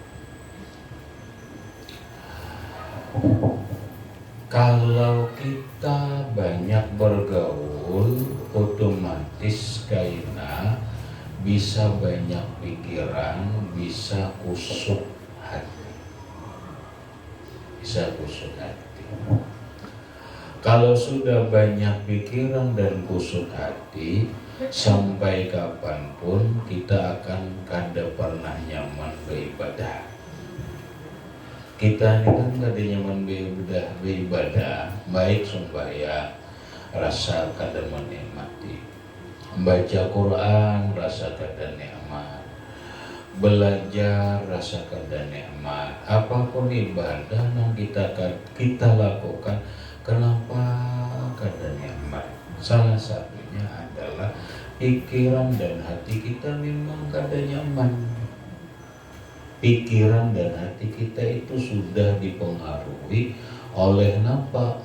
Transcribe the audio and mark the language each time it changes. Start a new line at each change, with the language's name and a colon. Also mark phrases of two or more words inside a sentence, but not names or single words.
Indonesian: Kalau kita banyak bergaul, otomatis kaina bisa banyak pikiran, bisa kusuk hati. Bisa kusuk hati. Kalau sudah banyak pikiran dan kusuk hati, sampai kapanpun kita akan kada pernah nyaman beribadah. Kita ini kan kada nyaman beribadah, baik sembahyang rasa kada menikmati, baca Quran rasa kada nikmat, belajar rasa kada nikmat, apapun ibadah yang kita lakukan, kenapa kada nikmat? Salah satunya adalah pikiran dan hati kita memang kada nyaman. Pikiran dan hati kita itu sudah dipengaruhi oleh apa?